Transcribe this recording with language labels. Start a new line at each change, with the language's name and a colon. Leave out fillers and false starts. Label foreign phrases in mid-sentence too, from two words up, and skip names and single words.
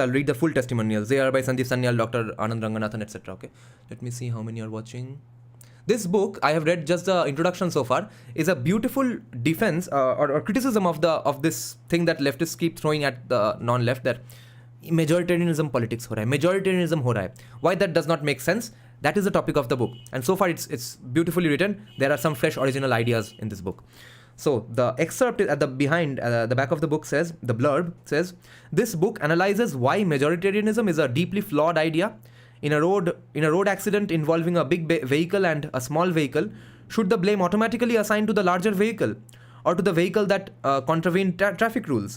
English: I'll read the full testimonials. They are by Sanjeev Sanyal, Dr. Anand Ranganathan, etc. Okay, let me see how many are watching. This book, I have read just the introduction so far, is a beautiful defense or criticism of this thing that leftists keep throwing at the non-left, that majoritarianism politics
Hindi: हो रहा है,
English: majoritarianism
Hindi: हो रहा है.
English: Why that does not make sense, that is the topic of the book. And so far it's beautifully written. There are some fresh original ideas in this book. So the excerpt at the back of the book says, the blurb says, this book analyzes why majoritarianism is a deeply flawed idea. In a road accident involving a big vehicle and a small vehicle, should the blame automatically assigned to the larger vehicle or to the vehicle that contravened traffic rules?